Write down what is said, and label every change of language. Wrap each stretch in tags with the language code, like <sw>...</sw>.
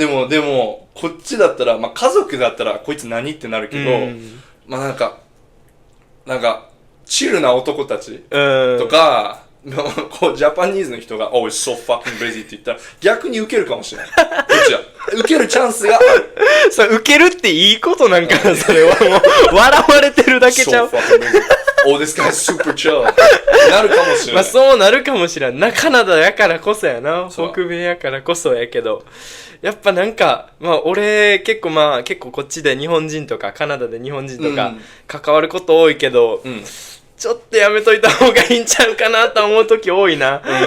<ja>でもこっちだったら、まあ、家族だったらこいつ何ってなるけど、まあなんかチルな男たちとか、こうジャパニーズの人が</ja> <en>「Oh, it's so fucking busy」</en> <ja>って言ったら逆にウケるかもしれないこっちはウケるチャンスがあるそれウケるっていいことなんかなそれはもう笑われてるだけちゃう</ja> <en>So fucking busy Oh, this guy's super chill</en> <ja>なるかもしれないまあそうなるかもしれんなカナダやからこそやな北米やからこそやけどやっぱなんかまあ俺結構こっちで日本人とかカナダで日本人とか関わること多いけど、ちょっとやめといた方がいいんちゃうかなと思う時多いな、</ja>